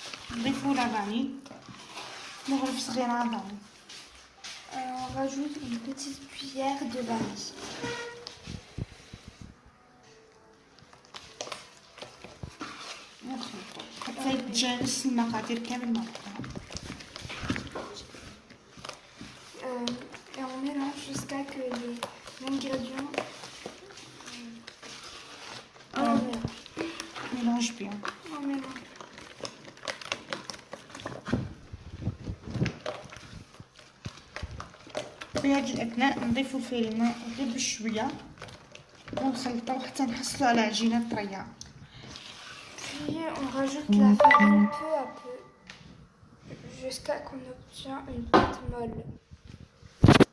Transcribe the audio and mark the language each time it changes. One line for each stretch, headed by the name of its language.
Arabic: نضيفوا لافاني، مغرف صغيره فاني.
French: On rajoute une petite cuillère de vanille.
Arabic: ونخلطوا حتى يتجانس المقادير كامل مع بعضها.
French: Et on mélange jusqu'à que les ingrédients mélange bien. On mélange.
Arabic: في هذه الأثناء نضيفوا الفرينة غير بشوية ونخلطوا حتى نحصلوا على عجينة طرية.
French: Puis on rajoute la farine peu à peu jusqu'à qu'on obtient une pâte molle.